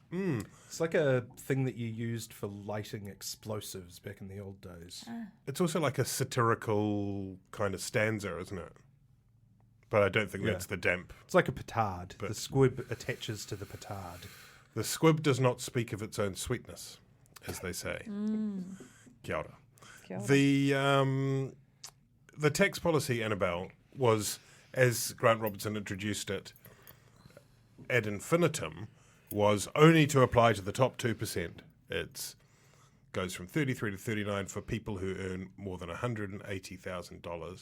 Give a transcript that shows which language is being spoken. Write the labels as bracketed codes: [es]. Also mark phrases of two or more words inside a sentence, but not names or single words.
[en] It's like a thing that you used for lighting explosives back in the old days. It's also like a satirical kind of stanza, isn't it? But I don't think that's the damp. It's like a petard. The squib attaches to the petard. The squib does not speak of its own sweetness, as they say. [mi] Kia ora. Kia ora. [en] The tax policy, Annabelle, was, as Grant Robertson introduced it [la] ad infinitum, [en] was only to apply to the top 2%. It goes from 33 to 39 for people who earn more than $180,000.